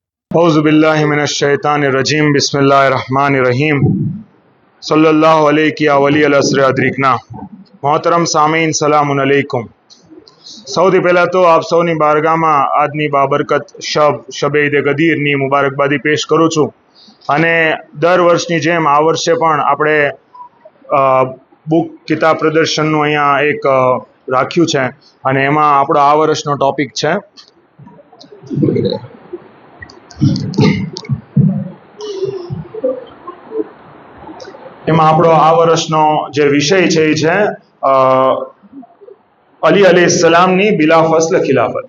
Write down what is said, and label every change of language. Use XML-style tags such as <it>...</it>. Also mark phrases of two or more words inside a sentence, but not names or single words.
<ar>أعوذ بالله من الشيطان الرجيم بسم الله الرحمن الرحيم صلى الله عليه يا ولي العصر أدركنا</ar> <ur>محترم سامعین</ur> <ar>سلام عليكم.</ar> <gu>સૌથી પહેલાં તો આપ સૌની બારગામાં આજની બાબરકત શબે ઈદ ગદીરની મુબારકબાદી પેશ કરું છું અને દર વર્ષની જેમ આ વર્ષે પણ આપણે બુક કિતાબ પ્રદર્શનનું અહીંયા એક રાખ્યું છે અને એમાં આપણો આ વર્ષનો ટોપિક છે આ વર્ષનો જે વિષય છે એ છે અલી અલૈહિસ્સલામની</gu> <ar>بلا فصل</ar> <gu>ખિલાફત।</gu>